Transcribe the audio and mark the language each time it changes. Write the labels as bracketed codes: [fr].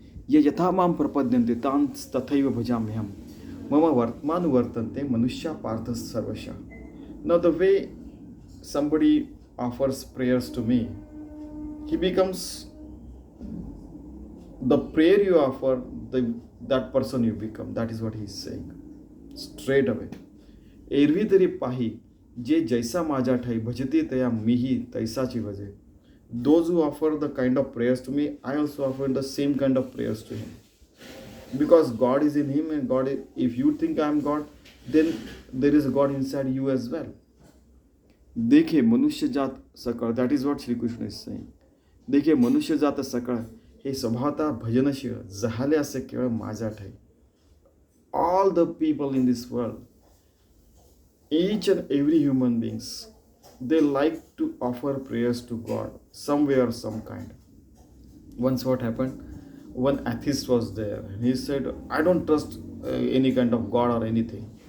[sa] ये यथा मां प्रपद्यन्ते तान् तथैव भजाम्यहम् मम वर्तमान वर्तन्ते मनुष्या पार्थ सर्वशः. [en] Now the way somebody offers prayers to me, he becomes the prayer you offer, that person you become. That is what he is saying straight away. [mr] एरवी तरी पाही जे जैसा माझा ठाई भजते तया मीही तैसाची भजे. [en] Those who offer the kind of prayers to me, I also offer the same kind of prayers to him. Because God is in him, and God is, if you think I am God, then there is a God inside you as well. [mr] देखे मनुष्य जात सकळ. [en] That is what Shri Krishna is saying. [mr] देखे मनुष्य जात सकळ हे स्वभावता भजनशील झाले असे केवळ माझ्या ठाई. [en] All the people in this world, each and every human beings, they like to offer prayers to God some way or some kind. Once what happened, one atheist was there and he said, I don't trust any kind of God or anything.